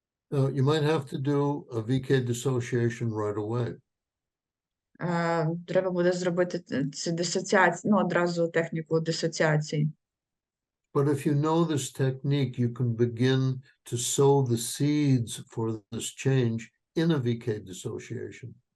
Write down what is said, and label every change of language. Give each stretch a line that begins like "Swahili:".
English: You might have to do a VK dissociation right away.
Ukrainian: Треба буде зробити цю дисоціацію, одразу техніку дисоціації.
English: But if you know this technique, you can begin to sow the seeds for this change in a VK dissociation.